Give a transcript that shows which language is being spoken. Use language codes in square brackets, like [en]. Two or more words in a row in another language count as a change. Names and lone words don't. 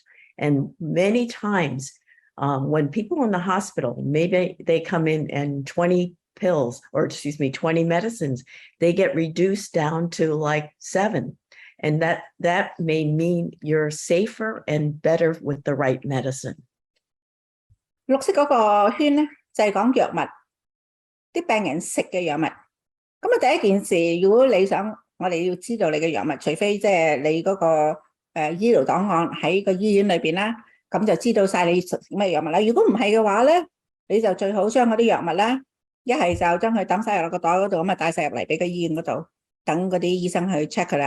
[en] And many times when people in the hospital, maybe they come in and 20 pills, or excuse me, 20 medicines, they get reduced down to like 7. And that may mean you're safer and better with the right medicine. [yue] 綠色嗰個圈咧就係講藥物，啲病人食嘅藥物。咁啊第一件事，如果你想我哋要知道你嘅藥物，除非即係你嗰個醫療檔案喺個醫院裏邊啦，咁就知道晒你食咩藥物啦。如果唔係嘅話咧，你就最好將嗰啲藥物咧，一係就將佢抌晒入個袋嗰度，咁啊帶晒入嚟俾個醫院嗰度，等嗰啲醫生去 check 佢啦。